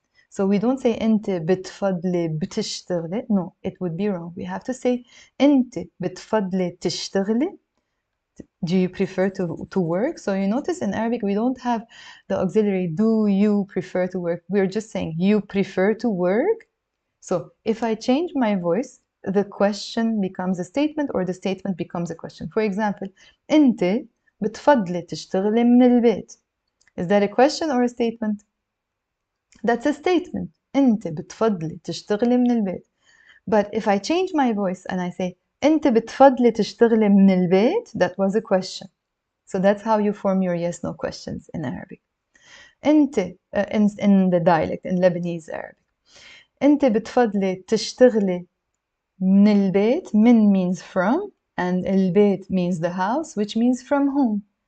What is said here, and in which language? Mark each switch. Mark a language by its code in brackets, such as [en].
[en] So we don't say [ar] أنت بتفضلي بتشتغلي. [en] No, it would be wrong. We have to say [ar] أنت بتفضلي تشتغلي. [en] Do you prefer to work? So you notice in Arabic we don't have the auxiliary do you prefer to work. We're just saying you prefer to work. So if I change my voice, the question becomes a statement or the statement becomes a question. For example, [ar] أنت بتفضلي تشتغلي من البيت. [en] Is that a question or a statement? That's a statement. [ar] أنت بتفضلي تشتغلي من البيت. [en] But if I change my voice and I say [ar] أنت بتفضلي تشتغلي من البيت, [en] that was a question. So that's how you form your yes/no questions in Arabic. أنت in the dialect in Lebanese Arabic. [ar] أنت بتفضلي تشتغلي من البيت. [en] من means from and البيت means the house, which means from home.